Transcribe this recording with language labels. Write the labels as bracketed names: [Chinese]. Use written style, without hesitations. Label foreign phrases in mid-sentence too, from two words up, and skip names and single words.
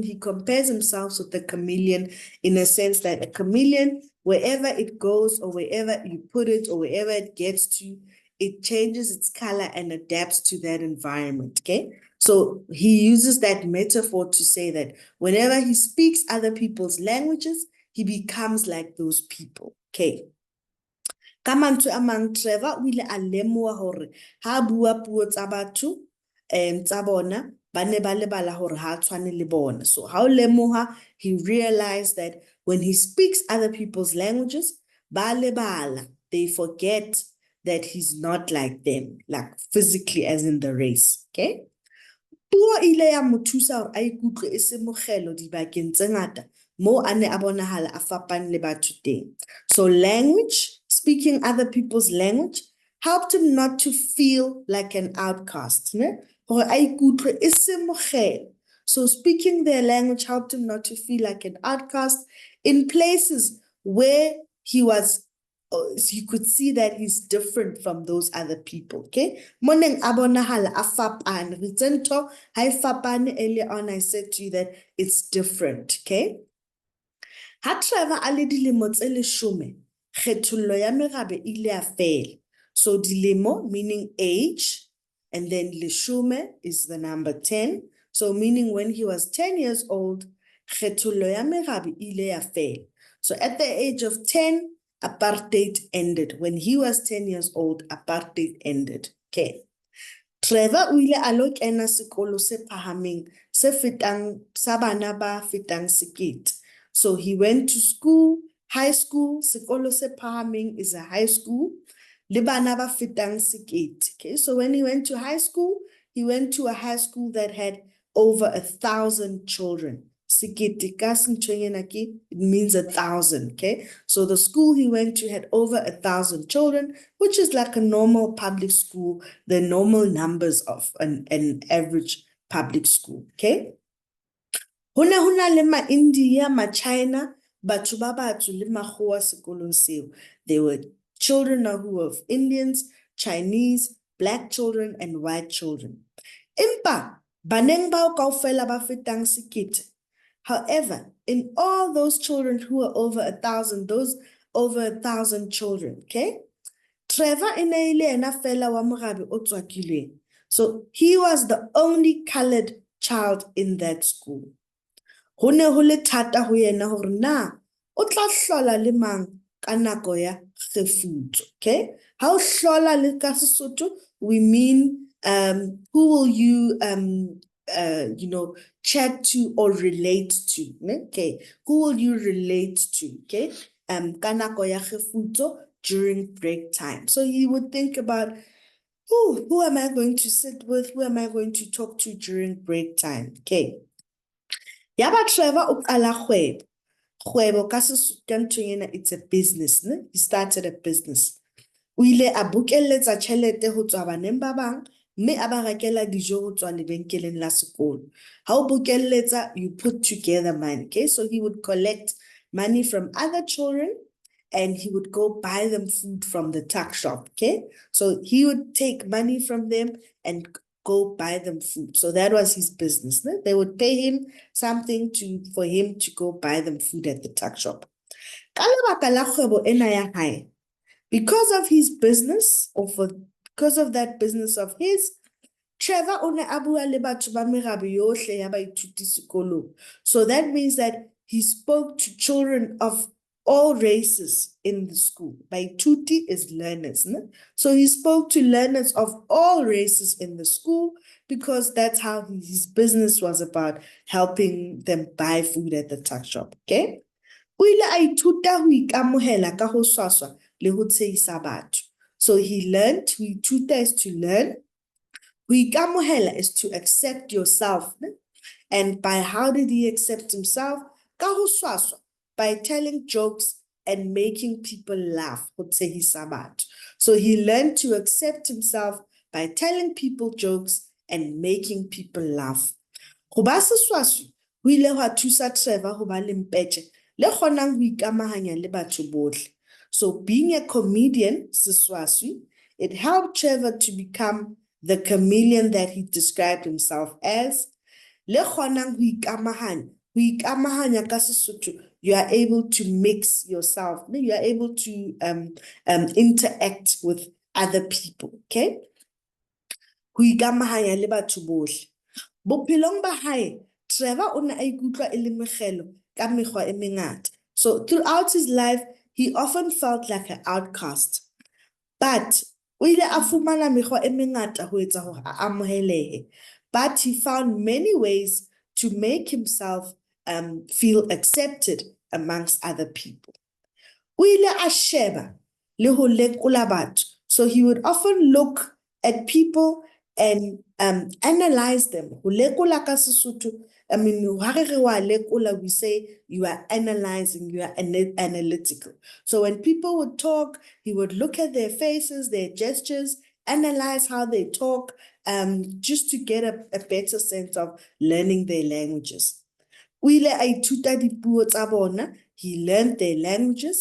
[English] He compares himself with the chameleon in a sense that a chameleon, wherever it goes or wherever you put it or wherever it gets to, it changes its color and adapts to that environment, okay? So he uses that metaphor to say that whenever he speaks other people's languages, he becomes like those people, okay? [Southern Sotho] Ka mantswe a mang, Trevor o ile a lemoha hore ha bua puo tsa batho tsa bona ba ne ba lebala hore ha tshwane le bona. So ha o lemoha, [English] he realized that when he speaks other people's languages, [Southern Sotho] ba lebala, [English] they forget that he's not like them, like physically as in the race, okay? [Southern Sotho] Puo ile ya mo thusa hore a ikutlwe e se mogelo dibakeng tse ngata mo a ne a bonahala a fapane le batho teng. [English] So language, speaking other people's language, helped him not to feel like an outcast. [Southern Sotho] Hore a ikutlwe e se mogelo. [English] So speaking their language helped him not to feel like an outcast in places where he was, you could see that he's different from those other people, okay? [Southern Sotho] Moneng abonahala a fapane. Ritento hai fapane. [English] Earlier on, I said to you that it's different, okay? [Southern Sotho] Ha Trevor a le dilemo tse 10, kgethollo ya merabe ile ya fela. [English] So dilemo meaning age, and then leshome is the number 10. So meaning when he was 10 years old, [Southern Sotho] kgethollo ya merabe ile ya fela. [English] So at the age of 10, apartheid ended. When he was 10 years old, apartheid ended. Okay. [Southern Sotho] Trevor o ile a lo kena sekolo se phahameng se fetang sa bana ba fetang 1,000. [English] So he went to school, high school. [Southern Sotho] Sekolo se phahameng [English] is a high school. [Southern Sotho] Le bana ba fetang 1,000. [English] Okay, so when he went to high school, he went to a high school that had over 1,000 children. It means 1,000, okay? So the school he went to had over 1,000 children, which is like a normal public school, the normal numbers of an average public school, okay? [Southern Sotho] Hona le ma-India, ma-China, batho ba batsho le makgowa sekolong seo. [English] There were children who were of Indians, Chinese, black children, and white children. [Southern Sotho] Empa, baneng bao kaofela ba fetang 1,000. [English] However, in all those children who were over 1,000, those over 1,000 children, okay? [Southern Sotho] Trevor e ne ile ena fela wa morabe o tswakileng. [English] So he was the only colored child in that school. [Southern Sotho] Ho ne ho le thata ho yena hore na o tla hlola le mang ka nako ya kgefutso, okay? Ha o hlola le ka Sesotho, [English] we mean who will you chat to or relate to, okay? Who will you relate to, okay? [Southern Sotho] Ka nako ya kgefutso, [English] during break time. So you would think about, who am I going to sit with? Who am I going to talk to during break time? Okay. [Southern Sotho] Yaba Trevor o qala kgwebo. Kgwebo ka Sesotho ka ntho ena, [English] it's a business, ne? He started a business. [Southern Sotho] O ile a bokelletsa tjhelete ho tswa baneng ba bang, mme a ba rekela dijo ho tswa lebenkeleng la sekolo. Ha o bokelletsa, [English] you put together money, okay? So he would collect money from other children and he would go buy them food from the tuck shop, okay? So he would take money from them and go buy them food. So that was his business. [Southern Sotho] Ne? [English] They would pay him something for him to go buy them food at the tuck shop. [Southern Sotho] Ka lebaka la kgwebo ena ya hae, [English] because of his business, because of that business of his, [Southern Sotho] Trevor o ne a bua le batho ba merabe yohle ya baithuti sekolong. [English] So that means that he spoke to children of all races in the school. Baithuti is learners. Ne? So he spoke to learners of all races in the school because that's how his business was about, helping them buy food at the tuck shop. Okay? [Southern Sotho] O ile a ithuta ho ikamohela ka ho swaswa le ho tshehisa batho. [English] So he learned, [Southern Sotho] ho ithuta [English] is to learn. [Southern Sotho] Ho ikamohela [English] is to accept yourself. Ne? And by how did he accept himself? [Southern Sotho] Ka ho swaswa, [English] by telling jokes and making people laugh. [Southern Sotho] Ho tshehisa batho. [English] So he learned to accept himself by telling people jokes and making people laugh. [Southern Sotho] Ho ba seswaswi, ho ile hwa thusa Trevor ho ba le mpetje le kgonang ho ikamahanya le batho bohle. [English] So being a comedian, seswaswi, it helped Trevor to become the chameleon that he described himself as. [Southern Sotho] Le kgonang ho ikamahanya ka Sesotho, [English] you are able to mix yourself. You are able to interact with other people, okay? [Southern Sotho] Ho ikamahanya le batho bohle. Bophelong ba hae, Trevor o ne a ikutlwa e le mekgelo ka mekgwa e mengata. [English] So throughout his life, he often felt like an outcast. [Southern Sotho] But o ile a fumana mekgwa e mengata ho etsa hore a amohelehe. [English] But he found many ways to make himself feel accepted amongst other people. [Southern Sotho] O ile a sheba le ho lekola batho. [English] So he would often look at people and analyze them. [Southern Sotho] Ho lekola ka Sesotho, [English] I mean, [Southern Sotho] ha re re wa lekola, [English] we say you are analyzing, you are analytical. So when people would talk, he would look at their faces, their gestures, analyze how they talk, just to get a better sense of learning their languages. [Southern Sotho] O ile a ithuta dipuo tsa bona, [English] he learned their languages.